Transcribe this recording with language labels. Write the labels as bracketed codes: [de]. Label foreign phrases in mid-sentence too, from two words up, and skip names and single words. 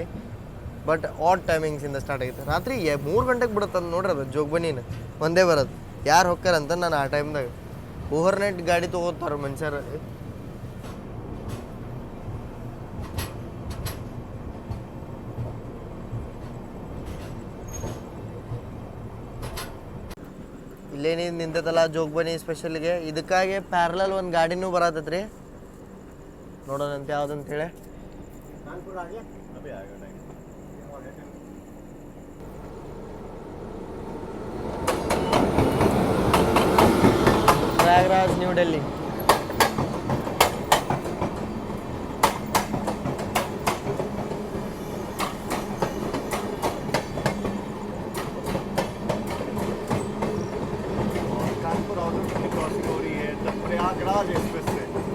[en] but odd timings [kn] ಸ್ಟಾರ್ಟ್ ಆಗೈತಿ ರಾತ್ರಿ 3 ಗಂಟೆಗೆ ಬಿಡುತ್ತೆ ನೋಡ್ರಿ ಅದು ಜೋಗ್ಬನಿನ ವಂದೇ ಭಾರತ್ ಯಾರು ಹೋಗ್ತಾರಂತ ನಾನು ಆ ಟೈಮ್ದಾಗ [en] over night [kn] ಗಾಡಿ ತೊಗೋತಾರೆ ಮನುಷ್ಯರು ಇಲ್ಲೇನಿ ನಿಂತೈತಲ್ಲ ಜೋಗ್ಬನಿ ಸ್ಪೆಷಲ್ಗೆ ಇದಕ್ಕಾಗಿ ಪ್ಯಾರಲಲ್ ಒಂದು ಗಾಡಿನೂ ಬರತ್ತೈತ್ರಿ ನೋಡೋಣಂತ ಯಾವ್ದಂತ ಹೇಳಿ [hi] अभी आएगा टाइम प्रयागराज न्यू दिल्ली कानपुर आउटर की क्रॉसिंग हो रही है द प्रयागराज एक्सप्रेस से